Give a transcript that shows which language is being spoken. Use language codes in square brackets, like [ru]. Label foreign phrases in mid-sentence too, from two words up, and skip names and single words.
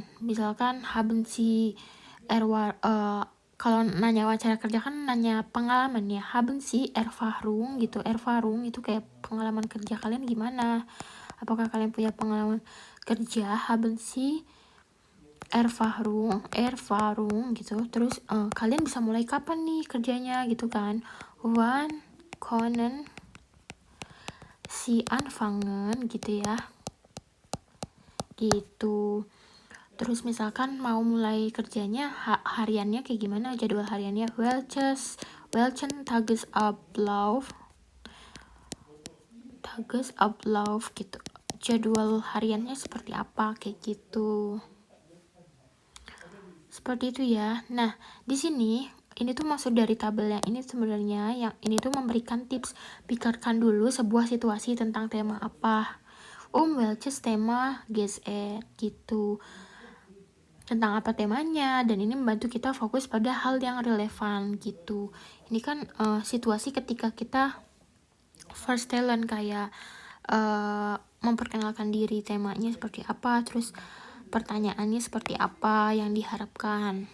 [id] Misalkan [de] haben Sie [id] kalau nanya wawancara kerja kan nanya pengalaman ya, [de] haben Sie Erfahrung gitu. [id] Erfahrung itu kayak pengalaman kerja kalian gimana? Apakah kalian punya pengalaman kerja? [de] Haben Sie Erfahrung gitu. [id] Terus kalian bisa mulai kapan nih kerjanya gitu kan? [de] Wann können Sie anfangen gitu ya. [id] Gitu. Terus misalkan mau mulai kerjanya hariannya kayak gimana, jadwal hariannya, [de] welchen Tagesablauf gitu. [id] Jadwal hariannya seperti apa kayak gitu. Seperti itu ya. Nah, di sini ini tuh maksud dari tabel yang ini sebenarnya, yang ini tuh memberikan tips. Pikirkan dulu sebuah situasi tentang tema apa. [de] Welches Thema geht es gitu. [id] Tentang apa temanya, dan ini membantu kita fokus pada hal yang relevan gitu. Ini kan situasi ketika kita [en] first talent, [id] kayak memperkenalkan diri, temanya seperti apa, terus pertanyaannya seperti apa yang diharapkan.